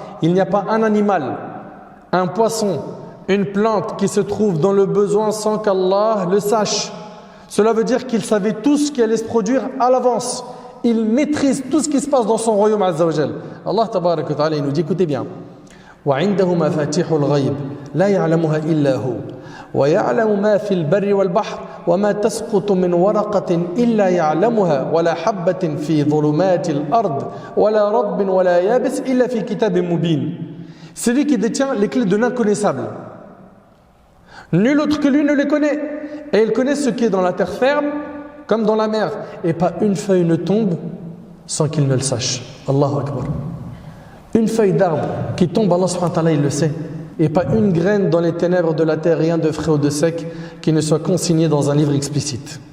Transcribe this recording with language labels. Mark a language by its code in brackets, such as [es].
[fr] Il n'y a pas un animal, un poisson, une plante qui se trouve dans le besoin sans qu'Allah le sache. Cela veut dire qu'il savait tout ce qui allait se produire à l'avance. Il maîtrise tout ce qui se passe dans son royaume Azza wa Jal. Allah Tabaraka Ta'ala il nous dit écoutez bien. [ar] وعنده مفاتيح الغيب لا يعلمها إلا هو ويعلم ما في البر والبحر وما تسقط من ورقة إلا يعلمها ولا حبة في ظلمات الأرض ولا رطب ولا يابس إلا في كتاب مبين. [fr] C'est lui qui détient les clés de l'inconnaissable. Nul autre que lui ne les connaît. Et il connaît ce qui est dans la terre ferme comme dans la mer. Et pas une feuille ne tombe sans qu'il ne le sache. Allahu Akbar. Une feuille d'arbre qui tombe, Allah subhanahu wa ta'ala, il le sait. Et pas une graine dans les ténèbres de la terre, rien de frais ou de sec qui ne soit consigné dans un livre explicite.